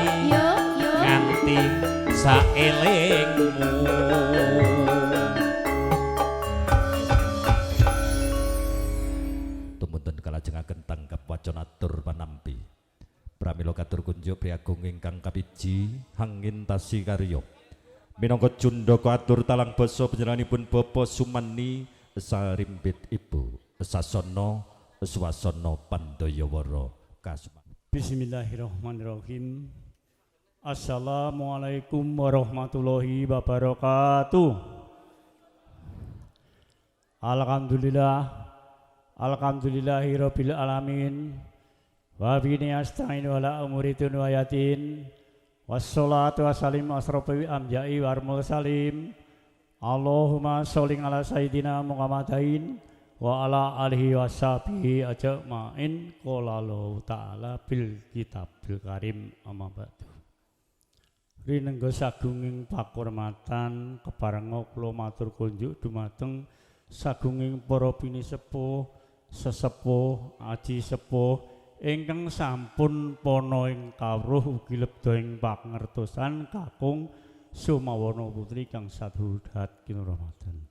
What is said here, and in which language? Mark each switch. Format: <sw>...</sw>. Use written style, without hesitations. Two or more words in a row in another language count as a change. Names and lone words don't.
<jv>nganti saelingmu tumunten kalajengaken tanggap wacanatur panampi pramila katur kunjuk priagung ingkang kapiji hangintasi karya minangka jundaka atur talang basa panjenenganipun Bapa Sumani sarimpit Ibu sasana swasana Pandayawara kasuma</jv> <ar>بسم الله الرحمن الرحيم. السلام عليكم ورحمة الله وبركاته. الحمد لله رب العالمين. وبه نستعين على أمور الدنيا والصلاة والسلام على أشرف الأنبياء والمرسلين. اللهم صل على سيدنا محمد وعلى آله وصحبه أجمعين. قال الله تعالى في الكتاب الكريم أما بعد.</ar> <jv>Rinengga sagunging pakurmatan keparenga kula matur kunjuk dumateng sagunging para pinisepuh sesepuh aji sepuh ingkang sampun pono ing kawruh ugi lebda ing pangertosan kakung Sumawana putri kang sadhurat kinurmatan.</jv>